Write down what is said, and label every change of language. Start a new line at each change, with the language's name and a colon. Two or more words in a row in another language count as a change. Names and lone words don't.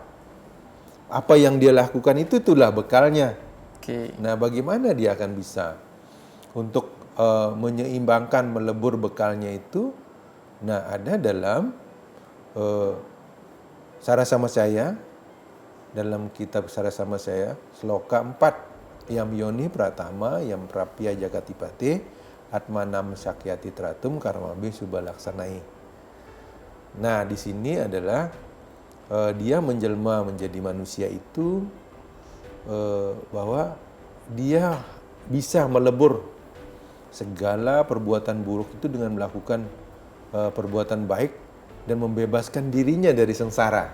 Indonesian: Apa yang dia lakukan itulah bekalnya. Nah, bagaimana dia akan bisa untuk menyeimbangkan, melebur bekalnya itu? Nah, ada dalam Sarasama Saya, dalam kitab Sarasama Saya,
Sanskrit: sloka 4, Yam Yoni Pratama, Yam Prapya Jagatipate, Atmanam Sakyati Tratum, Karmabe Subalaksanai.
Indonesian: Nah, di sini adalah dia menjelma menjadi manusia itu bahwa dia bisa melebur segala perbuatan buruk itu dengan melakukan perbuatan baik dan membebaskan dirinya dari sengsara.